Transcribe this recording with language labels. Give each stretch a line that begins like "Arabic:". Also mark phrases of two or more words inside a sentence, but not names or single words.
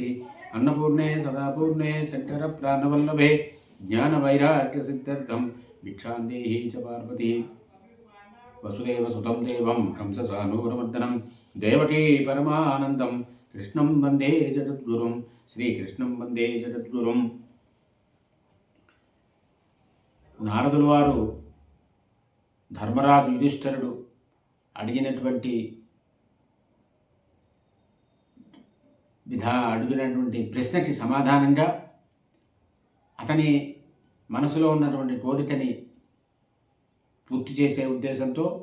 Sanskrit: अन्नपूर्णे सदापूर्णे शङ्करप्राणवल्लभे ज्ञानवैराग्यसिद्ध्यर्थं भिक्षां देहि च पार्वती। वसुदेवसुतं देवं कंसचाणूरमर्दनं देवकी परमानन्दं कृष्णं वन्दे जगद्गुरुं శ్రీకృష్ణం వందే జగద్గురుం.
Telugu: నారదుల వారు ధర్మరాజు యుధిష్ఠిరుడు అడిగినటువంటి ప్రశ్నకి సమాధానంగా అతని మనసులో ఉన్నటువంటి కోరికని పూర్తి చేసే ఉద్దేశంతో